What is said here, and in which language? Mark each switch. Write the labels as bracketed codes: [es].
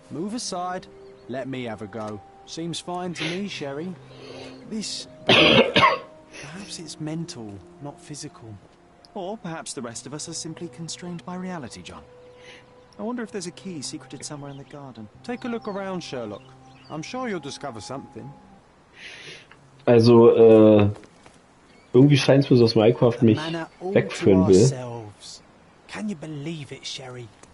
[en] Move aside. Let me have a go. Seems fine to me, Sherry. This... Perhaps it's mental, not physical. Or perhaps the rest of us are simply constrained by reality, John. I wonder if there's a key secreted somewhere in the garden. Take a look around, Sherlock. I'm sure you'll discover something. [de] Also, irgendwie scheint es mir so, dass Minecraft mich wegführen will. [en] Can you believe it, Sherry?